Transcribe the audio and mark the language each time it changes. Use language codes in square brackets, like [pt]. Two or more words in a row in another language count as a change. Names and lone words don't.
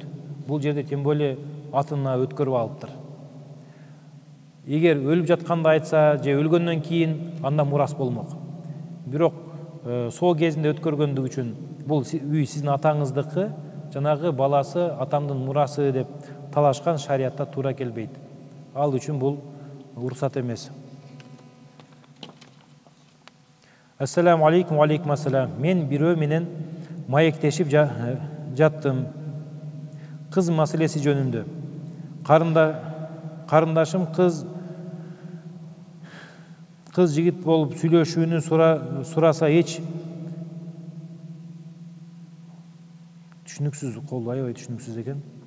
[ky] Бул жерде [ru] тем более [ky] атына өткөрүп алыптыр. Эгер өлүп жатканда айтса, же өлгөндөн кийин анда мурас болмок. Бирок соо кезинде өткөргөндүгү үчүн бул үй сиздин атаңыздыкы, жанагы баласы атамдын мурасы деп талашкан, шариятта туура келбейт. Ал үчүн бул уруксат эмес. [ar] السلام عليكم، وعليكم السلام. [ky] Мен бирөө менен маектешип жаттым. Кыз маселеси жөнүндө. Карындашым кыз жигит болуп сүйлөшүүнү сураса эч түшүнүксүз, кол аябай түшүнүксүз экен.